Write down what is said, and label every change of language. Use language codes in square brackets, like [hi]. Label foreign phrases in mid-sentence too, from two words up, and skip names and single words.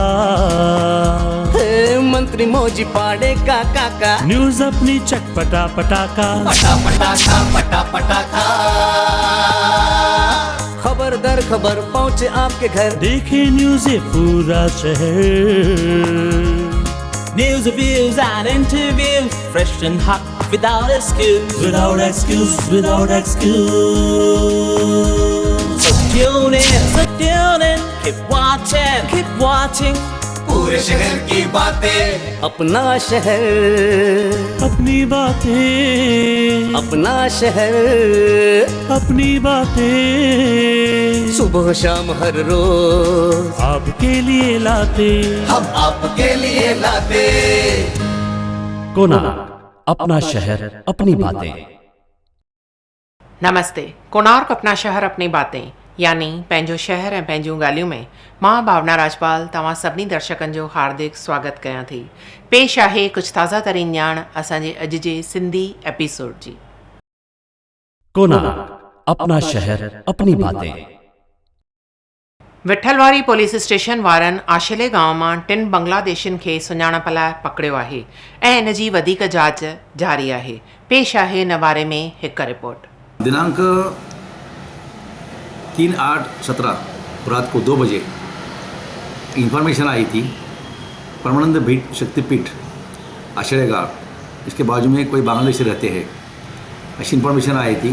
[hi] मंत्री मौजी पाड़े का काका, न्यूज अपनी चटपटा पटाका, पटा पटाखा पटा पटाखा। खबर दर खबर पहुँचे आपके घर, देखे न्यूज ये पूरा शहर। [en] News, reviews and interviews, fresh and hot, without excuse. Without excuse, without excuse. So tune in, keep watching. [hi] पूरे शहर की बातें, अपना शहर, अपनी बातें, अपना शहर, अपनी बातें, सुबह शाम हर रोज आपके लिए लाते, हम आपके लिए लाते। कोणार्क, अपना शहर अपनी बातें। नमस्ते। कोणार्क अपना शहर अपनी बातें [sd] यानी पंहिंजो शहर ऐं पंहिंजूं ॻाल्हियूं में मां भावना राजपाल तव्हां सभिनी दर्शकनि जो हार्दिक स्वागत कयां थी। पेश आहे कुझु ताज़ा तरीन ॼाण असांजे अॼु जे सिंधी एपिसोड जी। [hi] कोणार्क, अपना शहर अपनी बातें। [sd] विठलवाड़ी पुलिस स्टेशन वारनि आशिले गांव मां 3 बांग्लादेशियुनि खे सुञाणप लाइ पकड़ियो आहे ऐं इन जी वधीक जांच जारी आहे। पेश आहे इन बारे में हिकु रिपोर्ट। [hi] दिनांक 3/8/17 रात को 2 बजे इंफॉर्मेशन आई थी परमानंद भीट शक्तिपीठ आश्रय गाँव, इसके बाजू में कोई बांग्लादेशी रहते हैं, ऐसी इंफॉर्मेशन आई थी।